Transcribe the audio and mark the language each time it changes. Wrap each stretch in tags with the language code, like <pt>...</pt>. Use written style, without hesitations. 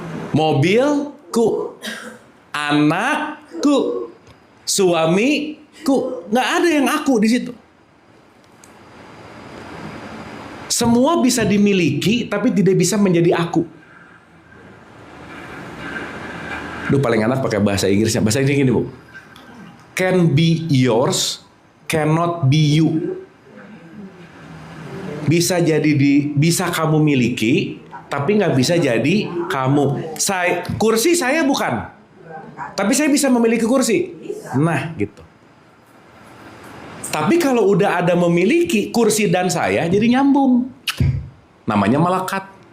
<id>Mobilku. Anakku. Suamiku. Nggak ada yang aku di situ. Semua bisa dimiliki, tapi tidak bisa menjadi aku. Duh, paling enak pakai bahasa Inggrisnya. Bahasa Inggris gini, Bu.</id> <en>Can be yours, cannot be you.</en> <id>Bisa bisa kamu miliki, tapi nggak bisa jadi kamu. Kursi saya bukan, tapi saya bisa memiliki kursi. Nah, gitu. Tapi kalau udah ada memiliki, kursi dan saya jadi nyambung. Namanya melekat.</id>